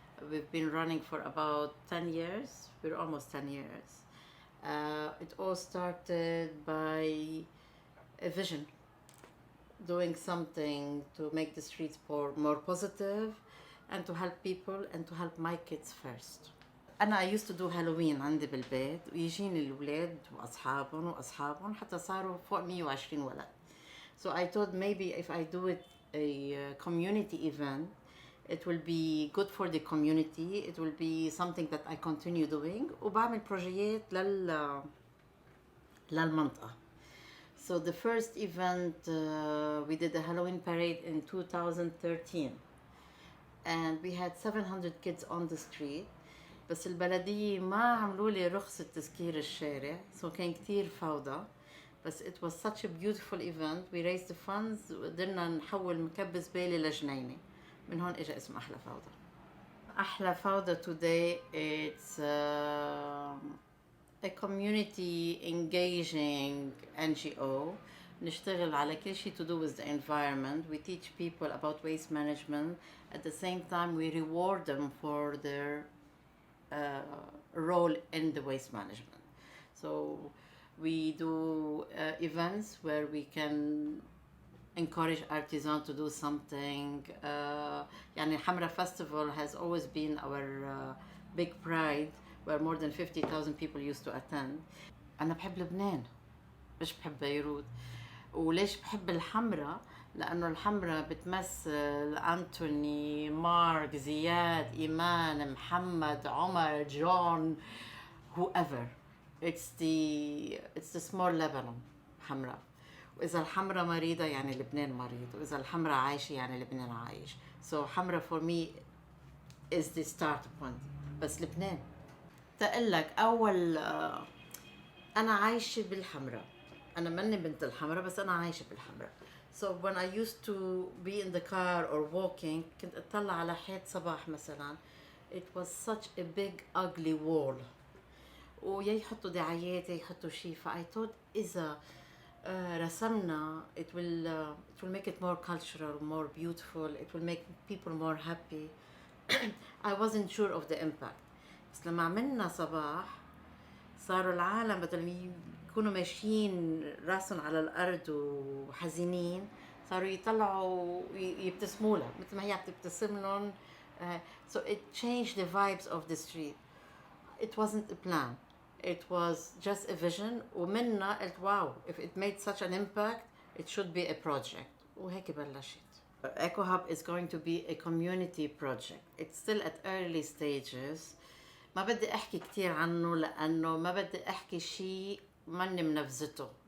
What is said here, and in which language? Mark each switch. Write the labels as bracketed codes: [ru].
[en] We've been running for about 10 years. We're almost 10 years. It all started by a vision, doing something to make the streets more positive and to help people and to help my kids first. [ar] أنا [en] I used to do Halloween [ar] عندي بالبيت ويجيني الولاد وأصحابهم حتى صاروا فوق 120 ولد. [en] So I thought maybe if I do it a community event, it will be good for the community. It will be something that I continue doing. [ar] وبعمل بروجيات للمنطقة. [en] So the first event, we did a Halloween parade in 2013. And we had 700 kids on the street. [ar] بس البلدية ما عملوا لي رخصة تسكير الشارع. So كان كتير فوضى. [en] بس it was such a beautiful event. We raised the funds [ar] وقدرنا نحول مكب زبالة لجنينة. من هون اجى اسم أحلى فوضى. [en] أحلى فوضى today it's a community engaging NGO. [ar] نشتغل على كل شيء [en] to do with the environment. We teach people about waste management. At the same time we reward them for their role in the waste management. So we do events where we can encourage artisans to do something. يعني Hamra Festival has always been our big pride where more than 50,000 people used to attend. [ar] أنا بحب لبنان مش بحب بيروت. وليش بحب الحمرة؟ لأنه الحمرة بتمثل أنتوني، مارك، زياد، إيمان، محمد، عمر، جون، whoever. [en] It's the small Lebanon حمرة. [ar] وإذا الحمرة مريضة يعني لبنان مريض، وإذا الحمرة عايشة يعني لبنان عايش. [en] So حمرة for me is the start point. [ar] بس لبنان تقلك أول أنا عايشة بالحمرة. أنا مني بنت الحمرة بس أنا عايشة بالحمرة. [en] So when I used to be in the car or walking [ar] كنت أطلع على حيط صباح مثلا. [en] It was such a big ugly wall. [ar] ويا يحطوا دعايات يا يحطوا شيء. [en] I thought [ar] إذا رسمنا [en] it will make it more cultural, more beautiful. It will make people more happy. I wasn't sure of the impact. [ar] بس لما عملنا صباح صاروا العالم بدل يكونوا ماشيين راسهم على الأرض وحزينين صاروا يطلعوا يبتسموا لها مثل ما هي بتبتسم لهم. [en] So it changed the vibes of the street. It wasn't a plan. It was just a vision. [ar] ومنا قلت واو, [en] if it made such an impact it should be a project. [ar] وهيك بلشت. [en] Eco Hub is going to be a community project. It's still at early stages. [ar] ما بدي احكي كتير عنه لانه ما بدي احكي شيء ماني منفذته.